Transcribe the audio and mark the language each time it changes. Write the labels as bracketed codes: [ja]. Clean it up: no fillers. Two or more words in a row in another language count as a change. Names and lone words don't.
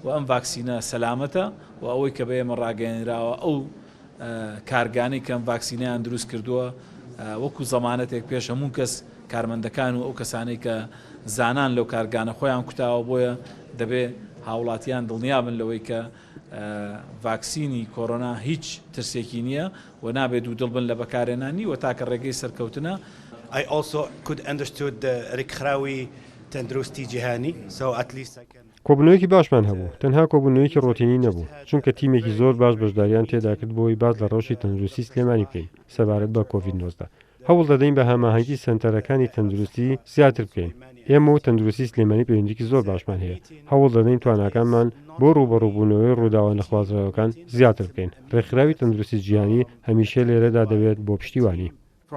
[ckb] ئەم ڤاکسینە سەلامەتە و ئەوەی کە بە ئێمە ڕاگەیەنراوە ئەو کارگانەی کەم ڤاکسینیان دروست کردووە وەکو زەمانەتێک پێش هەموو کەس کارمەندەکان و ئەو کەسانەی کە زانان لەو کارگانە خۆیان کوتاوە بۆیە دەبێ هاوڵاتیان دڵنیابن لەوەی کە ڤاکسینی کۆرۆنا هیچ ترسێکی نییە و نابێت و دڵبن لە بەکارهێنانی و تاکە ڕێگەی سەرکەوتنە. [en] I also could understood the [ckb] ڕێکخراوی تەندروستی جیهانی [en] so at least I can [ckb] کۆبوونەوەیەکی باشمان هەبوو تەنها کۆبوونەوەیەکی ڕۆتینی نەبوو چونکە تیمێکی زۆر باش بەشداریان تێدا کرد بۆی باز لە ڕەوشی تەندروستی سلێمانی بکەین سەبارەت بە کۆڤید-19 هەوڵ دەدەین بە هەماهەنگی سنتەرەکانی تەندروستی زیاتر بکەین ئێمە و تەندروستی سلێمانی پەیوەندیکی زۆر باشمان هەیە هەوڵ دەدەین تواناکانمان بۆ ڕوبەڕووبوونەوەی ڕووداوە نەخوازراوەکان زیاتر بکەین ڕێکخراوی تەندروستی جیهانی هەمیشە لێرەدا دەبێت بۆ پشتیوانی